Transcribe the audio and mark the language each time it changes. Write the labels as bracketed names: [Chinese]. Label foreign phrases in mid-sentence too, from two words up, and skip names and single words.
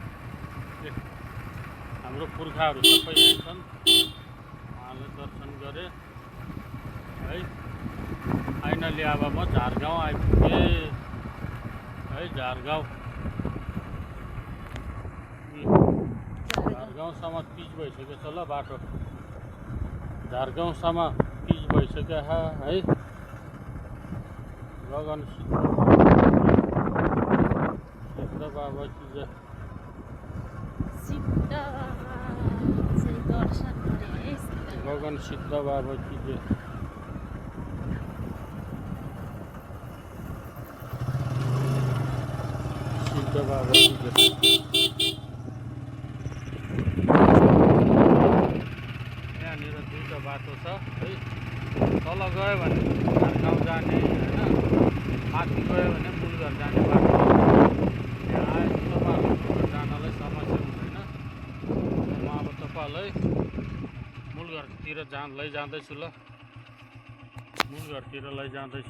[Nepali] हाम्रो पुर्खाहरू सबै यहीँ छन् उहाँले दर्शन गरे है फाइनली अब म झारगाउँ आइपुगेँ है झारगाउँसम्म पिच भइसकेको छ ल बाटो झारगाउँसम्म पिच भइसक्यो है गगन [Hindi] सिद्ध बाबा कि गगन सिद्ध बाबा की जय सिद्ध बाबा की जय [Nepali] यहाँनिर दुईवटा बाटो छ है तल गयो भने झारगाउँ जाने होइन माथि गयो भने मूलघर जाने बाटो यहाँ आयो तपाईँहरू जानलाई समस्या हुँदैन म अब तपाईँहरूलाई मूलघरतिर लैजाँदैछु ल मूलघरतिर लैजाँदैछु